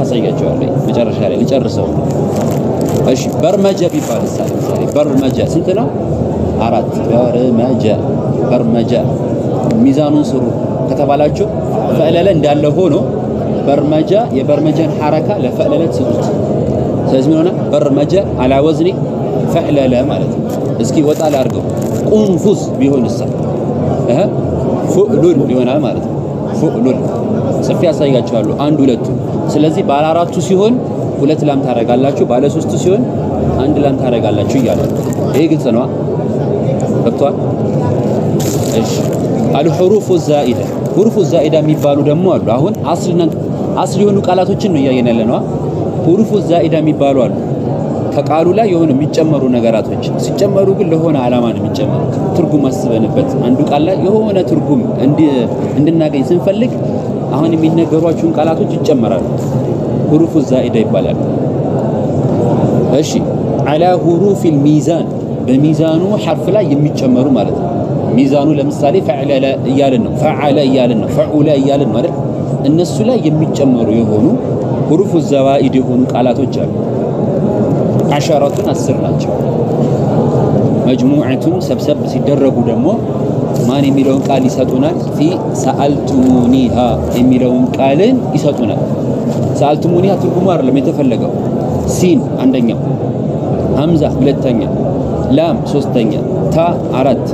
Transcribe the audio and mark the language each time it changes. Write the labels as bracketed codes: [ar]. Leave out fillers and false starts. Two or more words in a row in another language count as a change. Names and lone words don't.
[am] አሳያችኋለሁ መጨረሻ ላይ ልጨርሰው እሺ በርመጀ ቢባል ምሳሌ በርመጀ ስንት ነው 4 በርመጀ ሚዛኑን ስሩ ከተባላችሁ ፈዕለለ እንዳለ ሆኖ በርመጀ የበርመጀን ሐረካ ለፈዕለለ ትጽፉት ስለዚህ ምን ሆነ በርመጀ [ar] على وزن [am] ፈዕለለ ማለት ነው እስኪ ወጣ ላርገው ቁንፉስ ቢሆንስ ፉዕሉን ይሆናል ማለት ነው ፉዕሉን ጽፌ ያሳያችኋለሁ አንድ ሁለቱ ስለዚህ ባለ 4ቱ ሲሆን ሁለት ላም ታረጋላችሁ ባለ 3ቱ ሲሆን አንድ ላም ታረጋላችሁ ይያለ ይሄ ግልጽ ነው ገብቷል እሺ [ar] الحروف الزائده حروف الزائده [am] የሚባሉ ደግሞ አሉ አሁን አስል የሆኑ ቃላቶችን ነው ያየን ያለነው [ar] حروف الزائده [am] የሚባሉ አሉ ከቃሉ ላይ የሆነ የሚጨመሩ ነገራቶች ሲጨመሩ ግን ለሆነ ዓላማ ነው የሚጨመሩት ትርጉም አስበንበት አንዱ ቃል ላይ የሆነ ትርጉም እንድናገኝ ስንፈልግ አሁን የሚነገሯቸውን ቃላቶች ይጨመራሉ [ar] حروف الزائده [am] ይባላል እሺ [ar] على حروف الميزان [am] በሚዛኑ ሐርፍ ላይ የሚጨመሩ ማለት ነው ሚዛኑ ለምሳሌ ፈዕለለ እያልን ነው ፈዓለ እያልን ነው ፈዑለ እያልን ማለት እነሱ ላይ የሚጨመሩ የሆኑ [ar] حروف الزوائد [am] የሆኑ ቃላቶች አሉ عشرة 10 ናቸው መጅሙዓቱን ሰብሰብ ሲደረጉ ደግሞ ማን የሚለውን ቃል ይሰጡናል [ar] في سألتمونيها [am] የሚለውን ቃልን ይሰጡናል ሰአልቱሙኒሃ ትርጉሙ አይደለም የተፈለገው ሲን አንደኛው ሐምዛ ሁለተኛ ላም ሶስተኛ ታ 4